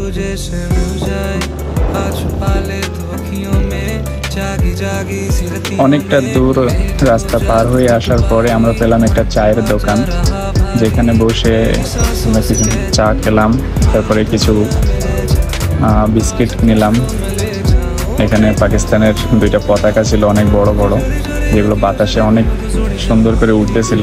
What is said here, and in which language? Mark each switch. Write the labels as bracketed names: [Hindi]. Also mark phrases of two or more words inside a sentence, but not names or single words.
[Hindi] से मिल जाए आज पाले तो अखियों में जागी जागी सी रतियों [Bangla] অনেকটা দূর রাস্তা পার হয়ে আসার পরে আমরা পেলাম একটা চায়ের দোকান, যেখানে বসে আমরা কিছু চা খেলাম, তারপরে কিছু বিস্কিট নিলাম। এখানে পাকিস্তানের দুইটা পতাকা ছিল অনেক বড় বড়, যেগুলো বাতাসে অনেক সুন্দর করে উঠতেছিল।